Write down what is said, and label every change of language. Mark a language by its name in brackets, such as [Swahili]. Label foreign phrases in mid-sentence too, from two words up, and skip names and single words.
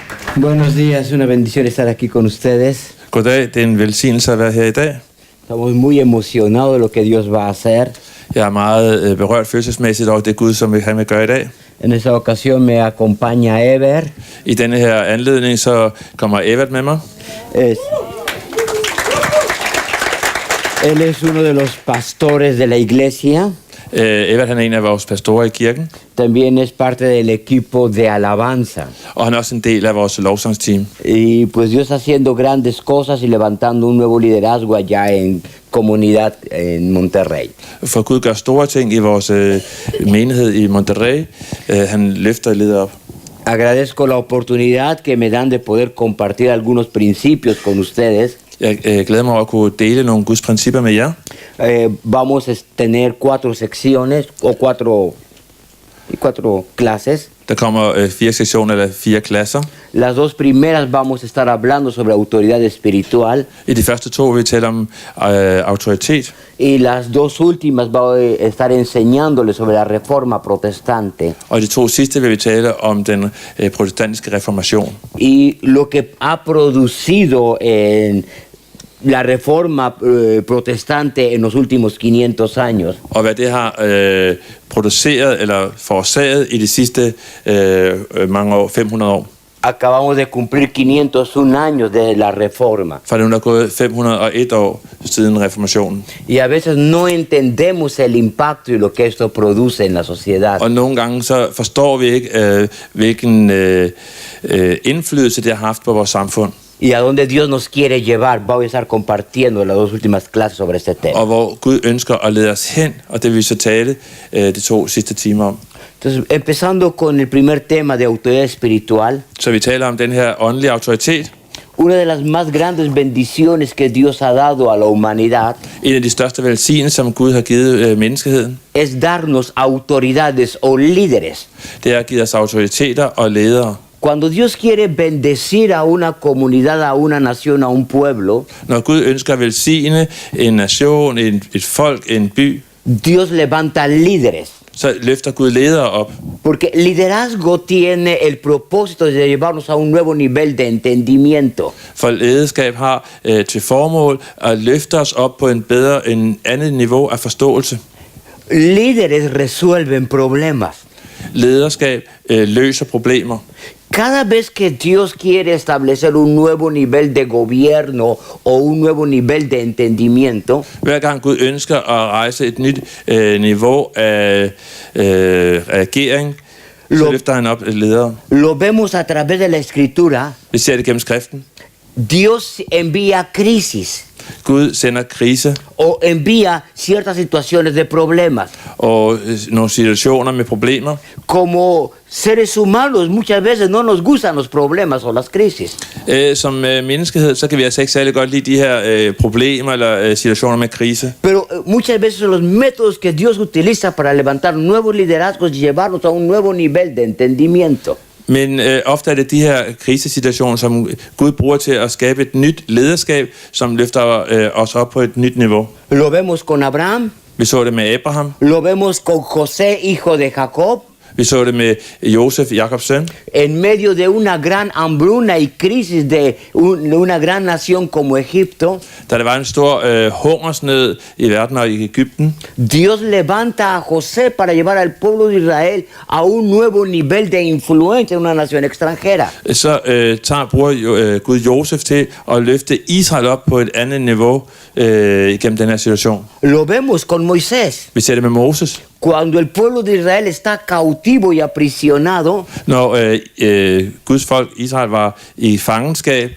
[Spanish] Buenos días, una bendición estar aquí con ustedes. [Danish] Goddag, det er en velsignelse at være her i dag. [Spanish] Estamos muy emocionados de lo que Dios va a hacer. [Danish] Jeg er meget berørt følelsesmæssigt over det Gud, som han vil gøre i dag. [Spanish] En esta ocasión me acompaña Ever. [Danish] I denne her anledning så kommer Evert med mig. [Spanish] Él es uno de los pastores de la iglesia. [Danish] Evert han er en af vores pastorer i kirken, [Spanish] También es parte del equipo de alabanza. [Danish] og han er også en del af vores lovsangsteam. [Spanish] Y pues Dios está haciendo grandes cosas y levantando un nuevo liderazgo allá en comunidad en Monterrey. [Danish] For Gud gør store ting i vores menighed i Monterrey. Han løfter leder op. [Spanish] Agradezco la oportunidad que me dan de poder compartir algunos principios con ustedes. [Danish] Jeg glæder mig over at kunne dele nogle Guds principper med jer. [Spanish] Vamos a tener 4 secciones o 4 clases. [Danish] Der kommer 4 sektioner eller 4 klasser. [Spanish] Las 2 primeras vamos a estar hablando sobre autoridad espiritual. [Danish] I de første 2 vil vi tale om autoritet. [Spanish] Y las 2 últimas voy a estar enseñándoles sobre la reforma protestante. [Danish] Og i de 2 sidste vil vi tale om den protestantiske reformation. [Spanish] Y lo que ha producido en la reforma protestante en los últimos 500 años. [Danish] Og hvad det har produceret eller forårsaget i de sidste mange år, 500 år. [Spanish] Acabamos de cumplir 501 años de la reforma. [Danish] For det er gået 501 år siden reformationen. [Spanish] Y a veces no entendemos el impacto y lo que esto produce en la sociedad. [Danish] Og nogle gange så forstår vi ikke, hvilken indflydelse det har haft på vores samfund. [Spanish] Y a donde Dios nos quiere llevar. Voy a estar compartiendo las 2 últimas clases sobre este tema. [Danish] Og hvor Gud ønsker at lede os hen, og det vil vi så tale de 2 sidste timer om. [Spanish] Entonces, empezando con el primer tema de autoridad espiritual. [Danish] Så vi taler om den her åndelige autoritet. [Spanish] Una de las más grandes bendiciones que Dios ha dado a la humanidad [Danish] En af de største velsignelser, som Gud har givet menneskeheden, [Spanish] es darnos autoridades o líderes. [Danish] det er at give os autoriteter og ledere. [Spanish] Cuando Dios quiere bendecir a una comunidad, a una nación, a un pueblo, [Danish] Når Gud ønsker at velsigne en nation, et folk, en by, [Spanish] Dios levanta líderes. [Danish] så løfter Gud ledere op. [Spanish] Porque liderazgo tiene el propósito de llevarnos a un nuevo nivel de entendimiento. [Danish] For lederskab har til formål at løfte os op på en andet niveau af forståelse. [Spanish] Líderes resuelven problemas. [Danish] Lederskab løser problemer. [Spanish] Cada vez que Dios quiere establecer un nuevo nivel de gobierno o un nuevo nivel de entendimiento, [Danish] Hver gang Gud ønsker at rejse et nyt niveau af regering, så løfter han op ledere. [Spanish] lo vemos a través de la escritura. [Danish] Vi ser det gennem skriften. [Spanish] Dios envía crisis [Danish] Gud sender krise [Spanish] o envía ciertas situaciones de problemas. [Danish] og nogle situationer med problemer. [Spanish] Como seres humanos muchas veces no nos gustan los problemas o las crisis. [Danish] Som menneskehed, så kan vi altså ikke særlig godt lide de her problemer eller situationer med krise. [Spanish] Pero muchas veces los métodos que Dios utiliza para levantar nuevos liderazgos y llevarnos a un nuevo nivel de entendimiento. [Danish] Men ofte er det de her krisesituationer, som Gud bruger til at skabe et nyt lederskab, som løfter os op på et nyt niveau. [Spanish] Lo vemos con Abraham, [Danish] Vi så det med Abraham. [Spanish] lo vemos con José, hijo de Jacob, [Danish] Vi så det med Josef, Jakobs søn. [Spanish] en medio de una gran hambruna y crisis de una gran nación como Egipto. [Danish] Da der var en stor hungersnød i verden og i Egypten, [Spanish] Dios levanta a José para llevar al pueblo de Israel a un nuevo nivel de influencia en una nación extranjera. [Danish] så bruger Gud Josef til at løfte Israel op på et andet niveau igennem den her situation. [Spanish] Lo vemos con Moisés. [Danish] Vi ser det med Moses. [Spanish] Cuando el pueblo de Israel está cautivo y aprisionado, [Danish] Når Guds folk, Israel, var i fangenskab,